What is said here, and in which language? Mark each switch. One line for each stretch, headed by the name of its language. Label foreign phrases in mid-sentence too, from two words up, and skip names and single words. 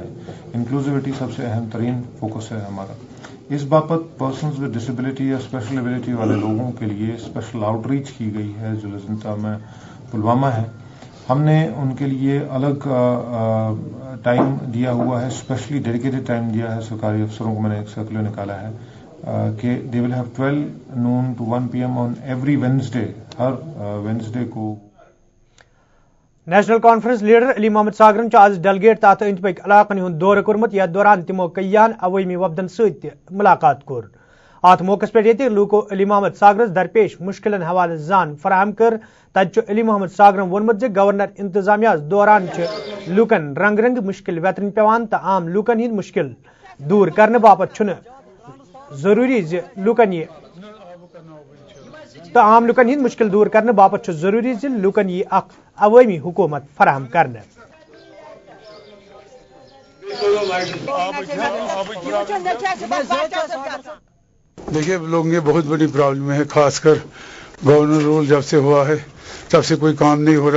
Urdu: انکلوزیوٹی سب سے اہم ترین فوکس ہے ہمارا. اس بابت
English: persons with disability
Urdu: یا
English: special ability
Urdu: والے لوگوں کے لیے
English: special outreach
Urdu: کی گئی ہے جو لزنتا میں پلوامہ ہے. ہم نے ان کے لیے الگ ٹائم دیا ہوا ہے،
English: specially dedicated time
Urdu: دیا ہے. سرکاری افسروں کو میں نے ایک سرکولر نکالا ہے کہ
English: they will have 12 noon to 1 PM on every Wednesday,
Urdu: ہر وینسڈے کو.
Kashmiri: نیشنل کانفرنس لیڈر علی محمد ساگرن آز ڈیلیگیٹ تحت اند پک علاقن ہند دورہ کورمت یتھ دوران تمو کئیان عوامی وفدن ست ملاقات کور. ات موقع پہ لوکو علی محمد ساگرس درپیش مشکلن حوالہ زان فراہم کر. تت علی محمد ساگرن وونمت گورنر انتظامیہ دوران لوکن رنگ رنگ مشکل ویترن پیوان تو عام لوکن ہند مشکل دور کرنے باپت چھن ضروری لوکن یہ تو عام لوکن ہند مشکل دور کرنے باپت ضروری لوکن یہ اخ عوامی حکومت فراہم کرنے.
Urdu: دیکھیے، لوگوں کی بہت بڑی پرابلم ہے، خاص کر
English: governor rule
Urdu: جب سے ہوا ہے تب سے کوئی کام نہیں ہو رہا.